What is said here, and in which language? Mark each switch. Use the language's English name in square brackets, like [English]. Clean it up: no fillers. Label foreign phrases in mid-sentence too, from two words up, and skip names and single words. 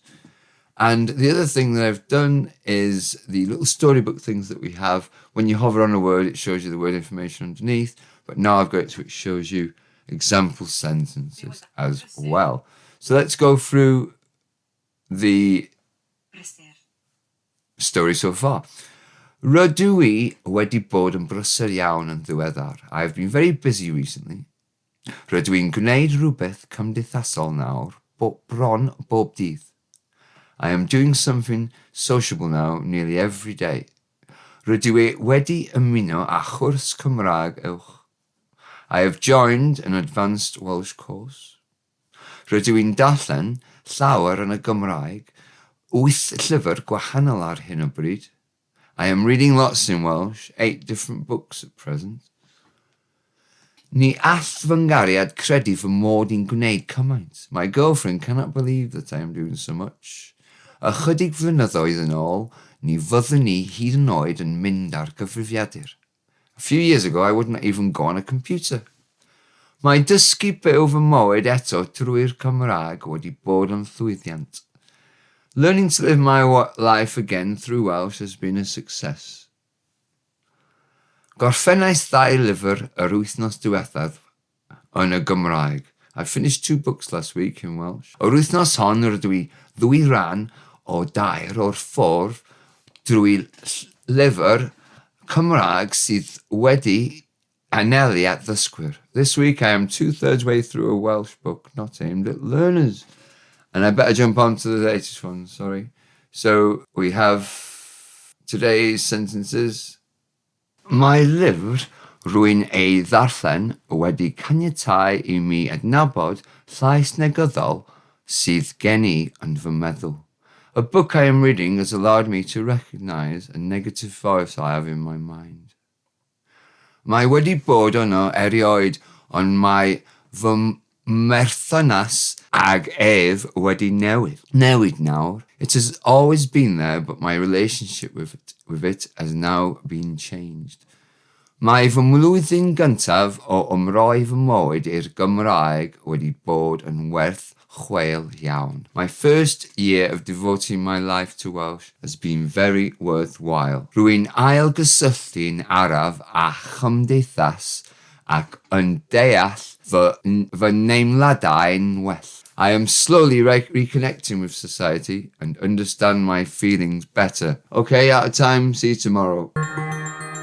[English] And the other thing that I've done is the little storybook things that we have. When you hover on a word, it shows you the word information underneath. But now I've got it so it shows you example sentences as well. So let's go through the story so far. [Welsh] Rydw I wedi bod yn brysur iawn yn ddiweddar. [English] I've been very busy recently. [Welsh] Rydw i'n gwneud rhywbeth cymdeithasol nawr, bron bob dydd. [English] I am doing something sociable now nearly every day. [Welsh] Rydw I wedi ymuno â chwrs Cymraeg uwch. [English] I have joined an advanced Welsh course. [Welsh] Rydw i'n darllen llawer yn y Gymraeg, 8 llyfr gwahanol ar hyn o bryd. [English] I am reading lots in Welsh, 8 different books at present. [Welsh] Ni all fy ngariad credu fy mod i'n gwneud cymaint. [English] My girlfriend cannot believe that I am doing so much. [Welsh] Ychydig flynyddoedd yn ôl, ni fyddwn ni hyd yn oed yn mynd ar gyfrifiadur. [English] A few years ago, I wouldn't even go on a computer. [Welsh] Mae dysgu byw fy mywyd eto trwy'r Cymraeg wedi bod yn llwyddiant. [English] Learning to live my life again through Welsh has been a success. [Welsh] Gorffennais 2 lyfr yr wythnos diwethaf yn y Gymraeg. [English] I finished 2 books last week in Welsh. [Welsh] O'r wythnos hon rydw i 2 ran o 2 o'r 4 drwy lyfr Cymraeg sydd wedi anelu at ddysgwyr. [English] This week I am 2/3 way through a Welsh book not aimed at learners. And I better jump on to the latest one, sorry. So we have today's sentences. [Welsh] Mae lyfr rwy'n ei ddarllen wedi caniatáu I mi adnabod llais negyddol sydd gen I yn fy meddwl. [English] A book I am reading has allowed me to recognise a negative voice I have in my mind. [Welsh] Mae wedi bod yno erioed, ond mae fy merthynas ag ef wedi newid nawr. [English] It has always been there, but my relationship with it has now been changed. [Welsh] Mae fy mlwyddyn gyntaf o ymroi fy mywyd i'r Gymraeg wedi bod yn werth chweil iawn. [English] My first year of devoting my life to Welsh has been very worthwhile. [Welsh] Rwy'n ailgysylltu'n araf a chymdeithas ac yn deall fy neimladau'n well. [English] I am slowly reconnecting with society and understand my feelings better. Okay, out of time. See you tomorrow.